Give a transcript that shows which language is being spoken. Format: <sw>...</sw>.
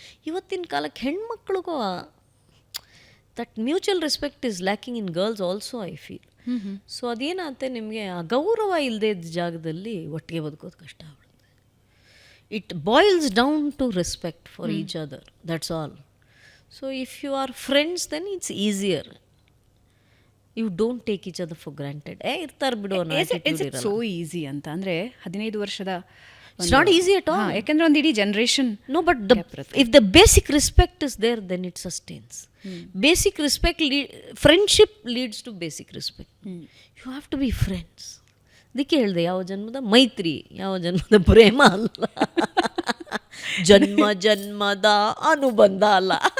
<kn>ಇವತ್ತಿನ ಕಾಲಕ್ಕೆ ಹೆಣ್ಮಕ್ಳಿಗೂ</kn> <en>That mutual respect is lacking in girls also, I feel.</en> <kn>So ಅದೇನಾಗುತ್ತೆ, ನಿಮಗೆ ಆ ಗೌರವ ಇಲ್ಲದೆ ಇದ್ದ ಜಾಗದಲ್ಲಿ ಒಟ್ಟಿಗೆ ಬದುಕೋದು ಕಷ್ಟ ಆಗ್ಬಿಡುತ್ತೆ.</kn> <en>It boils down to respect for each other, that's all. So if you are friends, then it's easier. You don't take each other for granted.</en> <kn>ಇರ್ತಾರೆ ಬಿಡು ಅನ್ನೋ attitude ಇರಲ್ಲ. ಸೋ ಈಸಿ ಅಂತ ಅಂದರೆ 15 ವರ್ಷದ</kn> <en>It's not easy at all.</en> <kn>ಯಾಕಂದರೆ ಒಂದು ಇಡೀ generation.</kn> <en>No, but if the basic respect is there, then it sustains. Basic respect, friendship leads to basic respect. You have to be friends.</en> <kn>ಅದಕ್ಕೆ ಹೇಳಿದೆ, ಯಾವ ಜನ್ಮದ ಮೈತ್ರಿ, ಯಾವ ಜನ್ಮದ ಪ್ರೇಮ ಅಲ್ಲ, ಜನ್ಮದ ಅನುಬಂಧ ಅಲ್ಲ,</kn>